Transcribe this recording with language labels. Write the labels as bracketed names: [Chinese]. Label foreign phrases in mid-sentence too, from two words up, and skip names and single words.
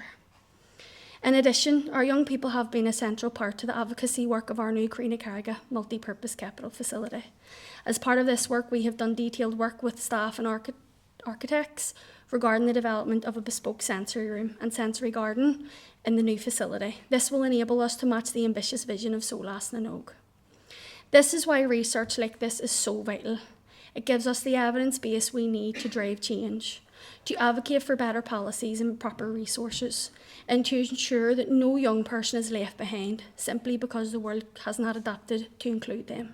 [English] In addition, our young people have been a central part to the advocacy work of our new Taighde multi-purpose capital facility. As part of this work, we have done detailed work with staff and architects regarding the development of a bespoke sensory room and sensory garden in the new facility. This will enable us to match the ambitious vision of Sólás na nÓg. This is why research like this is so vital. It gives us the evidence base we need to drive change, to advocate for better policies and proper resources, and to ensure that no young person is left behind simply because the world has not adapted to include them.